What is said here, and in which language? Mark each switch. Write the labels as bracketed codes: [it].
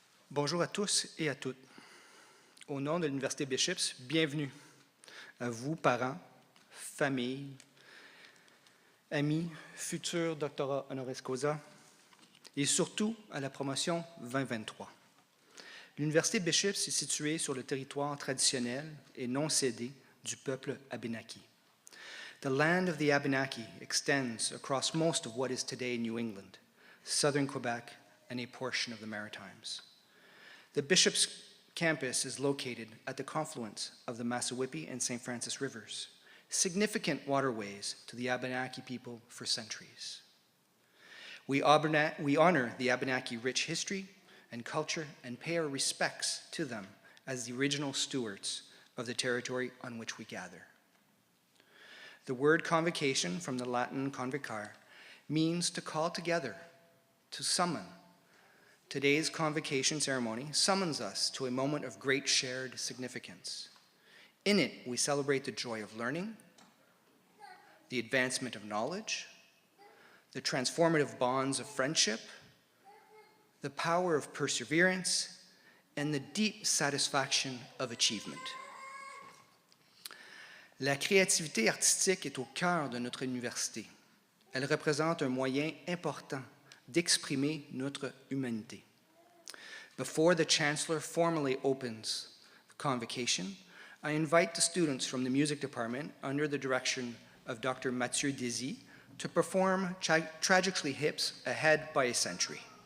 [fr] Bonjour à tous et à toutes. Au nom de l'Université Bishops, bienvenue à vous, parents, familles, amis, futurs doctorats honoris causa, et surtout à la promotion 2023. L'Université Bishops est située sur le territoire traditionnel et non cédé du peuple Abenaki. [en] The land of the Abenaki extends across most of what is today New England, southern Quebec, and a portion of the Maritimes. The Bishops campus is located at the confluence of the Massawippi and St. Francis rivers, significant waterways to the Abenaki people for centuries. We honor the Abenaki rich history and culture and pay our respects to them as the original stewards of the territory on which we gather. The word convocation, from the Latin convocar, means to call together, to summon. Today's convocation ceremony summons us to a moment of great shared significance. In it, we celebrate the joy of learning, the advancement of knowledge, the transformative bonds of friendship, the power of perseverance, and the deep satisfaction of achievement. [fr] La créativité artistique est au cœur de notre université. Elle représente un moyen important d'exprimer notre humanité. [en] Before the Chancellor formally opens the convocation, I invite the students from the music department under the direction of Dr. Mathieu Désy to perform Tragically Hip's Ahead by a Century.